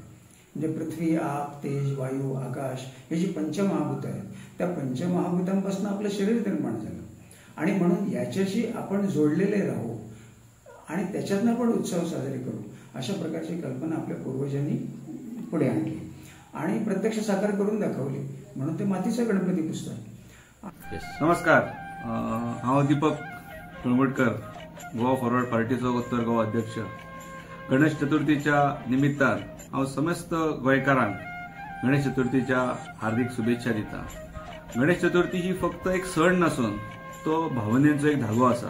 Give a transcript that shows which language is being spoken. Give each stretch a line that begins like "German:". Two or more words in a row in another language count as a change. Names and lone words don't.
Marathi: म्हणजे पृथ्वी, आप, तेज, वायू, आकाश हे जी पंचमहाभूत आहेत, त्या पंचमहाभूतांपासून आपलं शरीर निर्माण झालं. आणि म्हणून याच्याशी आपण जोडलेले राहू आणि त्याच्यातनं आपण उत्सव साजरे करू, अशा प्रकारची कल्पना आपल्या पूर्वजांनी पुढे आणली आणि प्रत्यक्ष साकार करून दाखवली. म्हणून ते मातीचा गणपती पुजतात.
Konkani: नमस्कार. हांव दीपक तळवटकर, गोवा फॉरवर्ड पार्टीचो उत्तर गोवा अध्यक्ष. गणेश चतुर्थीच्या निमित्तान हांव समस्त गोंयकारांक गणेश चतुर्थीच्या हार्दिक शुभेच्छा दिता. गणेश चतुर्थी ही फक्त एक सण नसून तो भावनेचो एक धागो आसा.